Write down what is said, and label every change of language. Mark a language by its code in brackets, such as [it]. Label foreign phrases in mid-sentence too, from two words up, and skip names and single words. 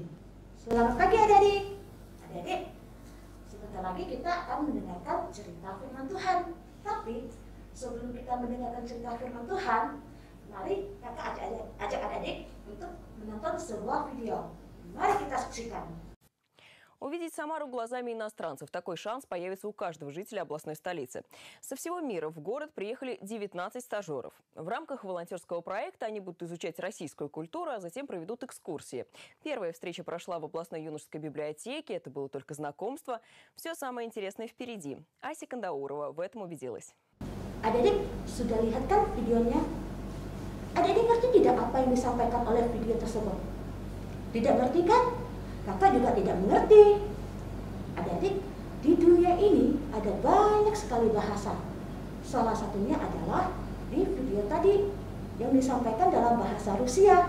[id] Selamat pagi adik-adik. Adik-adik, sebentar lagi kita akan mendengarkan cerita firman Tuhan. Tapi sebelum kita mendengarkan cerita firman Tuhan, mari kakak ajak adik-adik untuk menonton sebuah video. Mari kita saksikan. [ru] Увидеть Самару глазами иностранцев. Такой шанс появится у каждого жителя областной столицы. Со всего мира в город приехали 19 стажеров. В рамках волонтерского проекта они будут изучать российскую культуру, а затем проведут экскурсии. Первая встреча прошла в областной юношеской библиотеке. Это было только знакомство. Все самое интересное впереди. Ася Кандаурова в этом убедилась. [id] Adik-adik, sudah lihat kan videonya? Adik-adik ngerti tidak apa yang disampaikan oleh video tersebut? Tidak ngerti kan? Kakak juga tidak mengerti. Adik-adik, di dunia ini ada banyak sekali bahasa. Salah satunya adalah di video tadi yang disampaikan dalam bahasa Rusia.